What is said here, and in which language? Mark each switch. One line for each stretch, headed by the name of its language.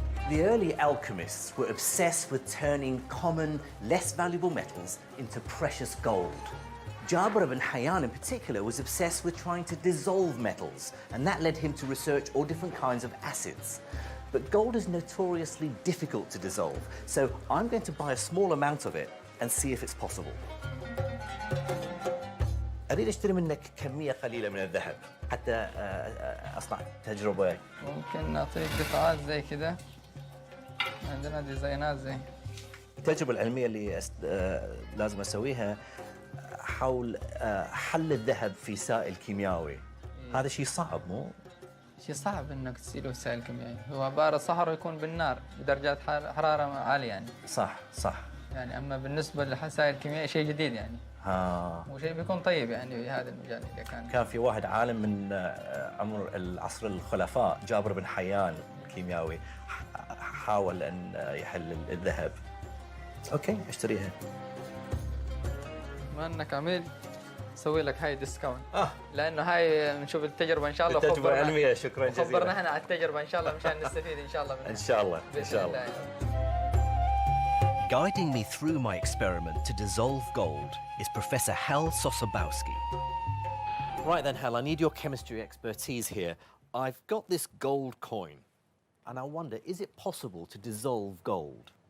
English: The early alchemists were obsessed with turning common, less valuable metals into precious gold. Cabir ibn Həyyan in particular was obsessed with trying to dissolve metals, and that led him to research all different kinds of acids. But gold is notoriously difficult to dissolve, so I'm going to buy a small amount of it and see if it's possible.
Arabic: أريد أشتري منك كمية قليلة من الذهب حتى أصنع تجربة. ممكن نعطيك قطعات زي كده. عندنا ديزاينات زي. التجربة العلمية اللي لازم أسويها حول حل الذهب في سائل كيميائي. هذا شيء صعب مو؟ شيء صعب انك تسيله سائل كيميائي، هو عبارة صهره يكون بالنار بدرجات حرارة عالية يعني. صح. يعني اما بالنسبة للسائل الكيميائي شيء جديد يعني. وشيء بيكون طيب يعني في هذا المجال اذا كان في واحد عالم من عمر العصر الخلفاء جابر بن حيان كيميائي حاول ان يحل الذهب. اوكي اشتريها. بما انك عميل نسوي لك هاي ديسكاونت لانه هاي بنشوف التجربه ان شاء الله. التجربه العلميه شكرا جزيلا. خبرنا احنا على التجربه ان شاء الله مشان نستفيد ان شاء الله منها. ان شاء الله.
English: Guiding me through my experiment to dissolve gold is Professor Hal Sosabowski. Right then, Hal, I need your chemistry expertise here. I've got this gold coin, and I wonder, is it possible to dissolve gold?